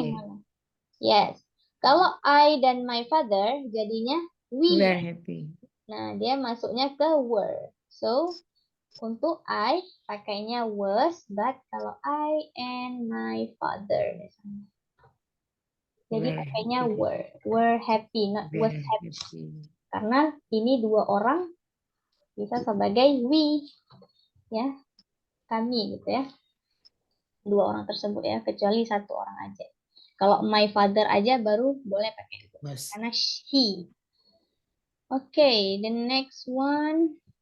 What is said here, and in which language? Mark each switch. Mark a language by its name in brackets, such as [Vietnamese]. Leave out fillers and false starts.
[Indonesian] yang mana? Yes. Kalau I dan [English] my father [Indonesian] jadinya [English] We're happy. [Indonesian] Nah, dia masuknya ke were. [English] So, untuk I pakainya was, but kalau I and my father misalnya. [Indonesian] Jadi pakainya were. [English] Were happy, not was happy. [Indonesian] Karena ini dua orang bisa sebagai we, ya, kami gitu ya, dua orang tersebut ya, kecuali satu orang aja. Kalau my father aja baru boleh pakai was, karena he. Oke, [English] the next one